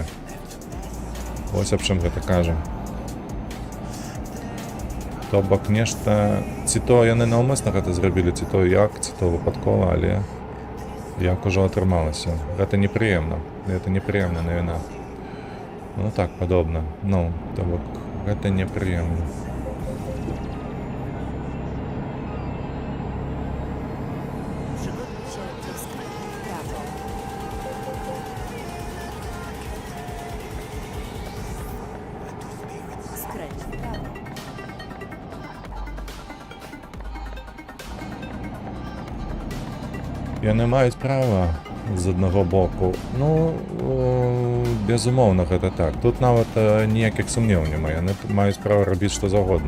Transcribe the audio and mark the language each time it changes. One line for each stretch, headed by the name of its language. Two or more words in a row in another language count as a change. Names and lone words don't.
Belarusian: Вось аб чым гэта кажа. То бок нешта... Ці то яны наўмысна гэта зрабілі, ці то як, ці то выпадкова, але як ужо атрымалася. Гэта непрыемна. Гэта непрыемна навіна. Ну так, падобна. Ну, то бок, гэта непрыемна.
Polish: Przygotuj się do skrętu w prawo. Skręć w prawo.
Belarusian: Яны маюць права з аднаго боку. Ну, безумоўна, гэта так. Тут нават ніякіх сумневаў няма. Яны маюць права рабіць што заўгодна.